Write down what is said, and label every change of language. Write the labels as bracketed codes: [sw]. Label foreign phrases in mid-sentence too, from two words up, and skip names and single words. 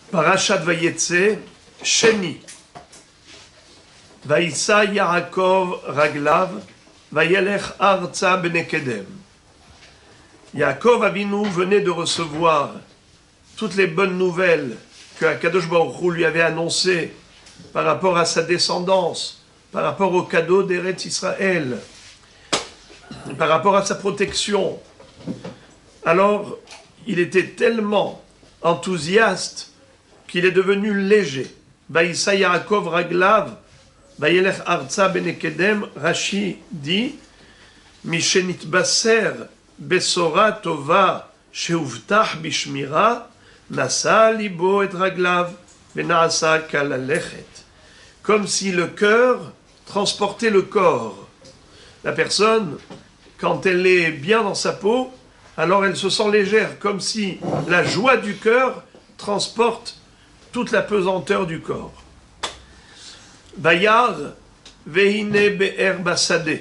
[he] פרשת ויצא, שני. וישא יעקב רגליו, וילך ארצה בני קדם. [fr] Yaakov Avinu venait de recevoir toutes les bonnes nouvelles que [he] הקדוש ברוך הוא [fr] lui avait annoncées par rapport à sa descendance, par rapport au cadeau d'Eretz Israël, par rapport à sa protection. Alors, il était tellement enthousiaste qu'il est devenu léger. [he] וישא יעקב רגליו, וילך ארצה בני קדם, Rashi dit, משנתבשר בשורה טובה, שהובטח בשמירה, נשא לבו את רגליו, ונעשה קל ללכת. [fr] Comme si le cœur transportait le corps. La personne, quand elle est bien dans sa peau, alors elle se sent légère, comme si la joie du cœur transporte toute la pesanteur du corps. [he] וירא והנה באר בשדה.